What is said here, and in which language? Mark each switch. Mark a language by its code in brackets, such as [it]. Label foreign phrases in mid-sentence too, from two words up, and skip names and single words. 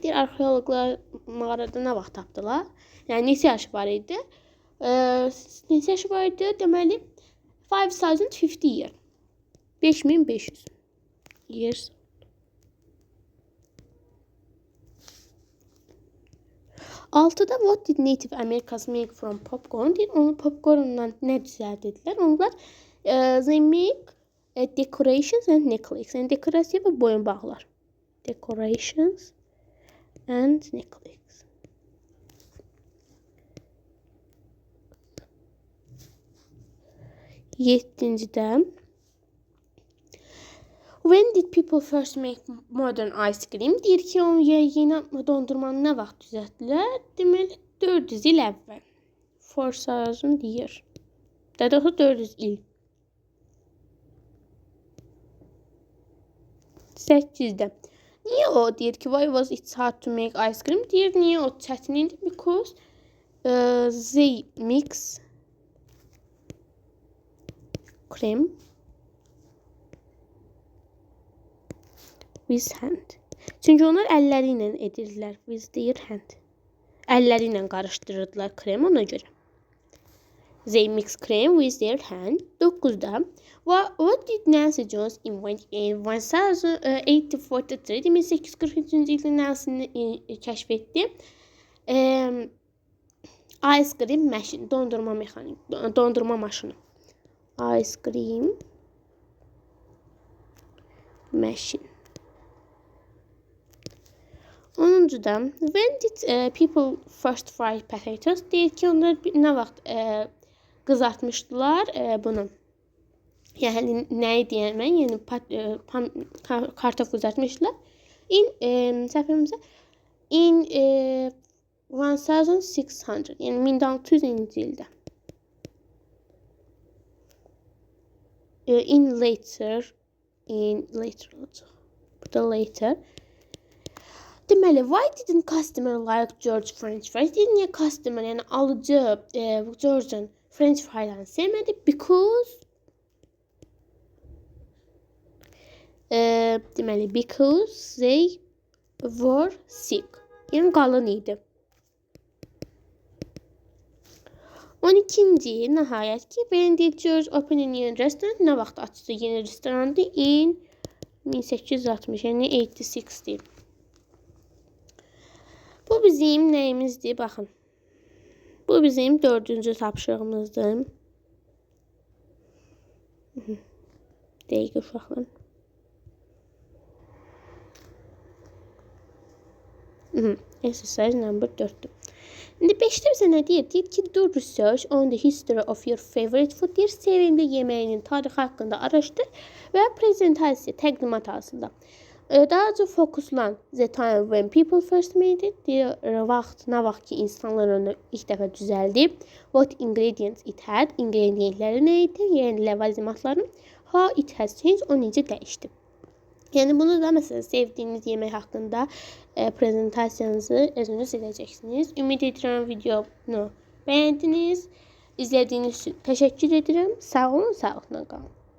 [az] Deyir, arxeologlar mağarada nə vaxt tapdılar? Yəni, neçə yaşı var idi? Neçə yaşı var idi? Deməli, 5050 year. 5500 years. [en] Altıda, what did Native Americans make from popcorn? [az] Deyir, onu popcorndan nə düzəldirdilər? [en] Onlar they make decorations and necklaces. [az] Yəni, dekorasiya və boyunbağlar. [en] Decorations and necklaces. 7-cidə, when did people first make modern ice cream? [az] Deyir ki, onu yeni dondurmanı nə vaxt düzəltdilər? Deməli, 400 il əvvəl. 4000 deyir. Daha 400 il. 8-də. Niyə o deyir ki, [en] why was it hard to make ice cream? [az] Deyir, niyə o çətin idi? [en] Because they mix cream with hand. [az] Çünki onlar əlləri ilə edirdilər. [en] With their hand. [az] Əlləri ilə qarışdırırdılar kremi ona görə. [en] They mix cream with their hand. 9'da What did Nancy Jones invent in 1843? [az] 1843 ildə Nancy kəşf etdi. [en] Ice cream machine, [az] dondurma maşını. [en] Ice cream machine. 10'da When did people first fry potatoes? [az] Deyir ki, onlar nə vaxt qızartmışdılar bunu. Yəni nəyi deyirəm mən? Yəni kartof qızartmışdılar. Səhvimizə in 1600, yəni 1600-cü ildə. [en] In later olacaq. [az] Burada later. Deməli, [en] why didn't customer like George French fries? [az] Niyə customer, yəni alıcı George'un French fry'larını sevmədi? [en] Because deməli, because they were sick. [az] Yəni qalın idi. 12-ci nəhayət ki, [en] when did George open a new restaurant? [az] Nə vaxt açdı yeni restoranı? In 1860, yəni 86'dir. Bu bizim nəyimizdir? Baxın. Bu bizim 4-cü tapşırığımızdır. Dəqiq uşaqlar. [en] Exercise number 4'dür. [az] İndi 5'də bizə nə deyir? Deyir ki, [en] do research on the history of your favorite food. [az] Deyir, sevimli yeməyinin tarixi haqqında araşdır və prezentasiya, təqdimat aslında. Daha çox fokuslan [en] the time when people first made it. [az] Deyir, nə vaxt ki, insanlar onu ilk dəfə düzəldib. [en] What ingredients it had. [az] İngredientləri nə idi? Yəni, ləvazimatları. [en] How it has changed. [az] O necə dəyişdi. Yəni, bunu da məsələn, sevdiyiniz yemək haqqında prezentasiyanızı özünüz edəcəksiniz. Ümid edirəm videonu bəyəndiniz. İzlədiyiniz üçün təşəkkür edirəm. Sağ olun, sağlıqla qalın.